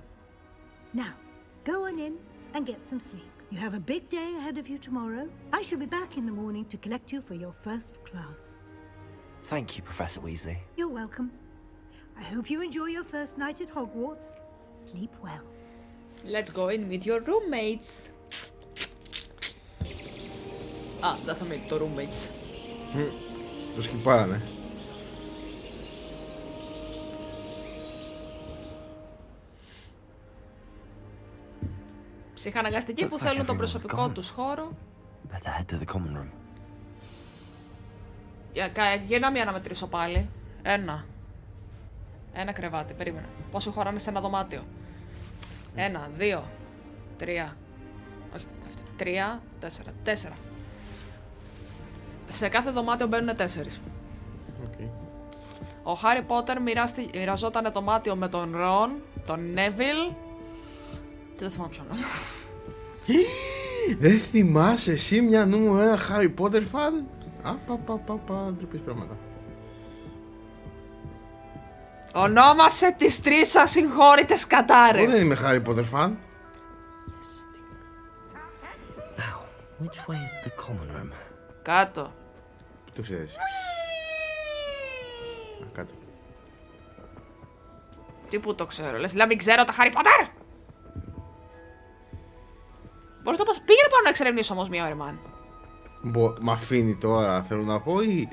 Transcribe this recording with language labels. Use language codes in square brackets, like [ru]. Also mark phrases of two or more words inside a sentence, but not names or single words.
[en] Now, go on in and get some sleep. You have a big day ahead of you tomorrow. I shall be back in the morning to collect you for your first class. Thank you, Professor Weasley. You're welcome. I hope you enjoy your first night at Hogwarts. Sleep well. Let's go in with your roommates. [el] Α, δεν θα μείνει το roommates. Το σκυπάρανε. Ψυχαναγκαστικοί που θέλουν τον προσωπικό τους χώρο. [en] Better head to the common room. [el] Για να μην αναμετρήσω πάλι. Ένα κρεβάτι, περίμενα. Πόσο χωράνε σε ένα δωμάτιο. 1, 2, 3. Όχι, 3, 4. Σε κάθε δωμάτιο μπαίνουν 4. Okay. Ο Χάρι Πότερ μοιραζόταν δωμάτιο με τον Ρον, τον Νέβιλ. Και δεν θυμάμαι ποιον άλλο. Δεν θυμάσαι εσύ μια νούμερο 1 Harry Potter fan? Ντροπής πράγματα. Ονόμασε τις 3 ασυγχώρητες κατάρες. Εγώ δεν είμαι Harry Potter fan. [en] Now, which way is the common room? [el] Κάτω. Το ξέρεις. Κάτω. Τι που το ξέρω, λες, μην ξέρω τα Harry Potter! Μπορείς να πας, πήγαινε πάνω να εξερευνήσω όμως μία ώρα, man. Μ' αφήνει τώρα, θέλω να πω, ή...